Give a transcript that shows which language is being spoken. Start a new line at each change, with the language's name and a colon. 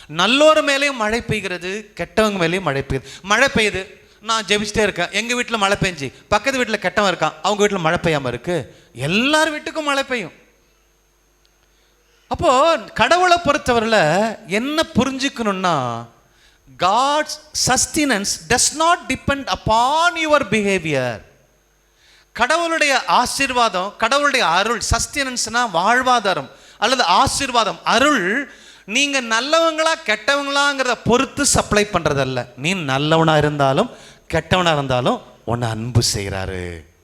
Tamil: நல்லோர் மேலேயும் மழை பெய்கிறது, கெட்டவங்க மேலேயும் மழை பெய்யுது. நான் ஜெபிச்சுட்டே இருக்கேன், எங்க வீட்டில் மழை பெஞ்சு பக்கத்து வீட்டில் கெட்டவன் இருக்கான், அவங்க வீட்டில் மழை பெய்யாம இருக்கு, எல்லார் வீட்டுக்கும் மழை பெய்யும். அப்போ கடவுளை பொறுத்தவரையில் என்ன புரிஞ்சுக்கணும்னா,
English: God's sustenance does not depend upon your behavior.
Tamil: கடவுளுடைய ஆசீர்வாதம், கடவுளுடைய அருள், சஸ்டெனன்ஸ்னா வாழ்வாதாரம் அல்லது ஆசீர்வாதம், அருள் நீங்க நல்லவங்களா கெட்டவங்களாங்கிறத பொறுத்து சப்ளை பண்றதல்ல. நீ நல்லவனா இருந்தாலும் கெட்டவனா இருந்தாலும் உன்னை அன்பு செய்கிறாரு.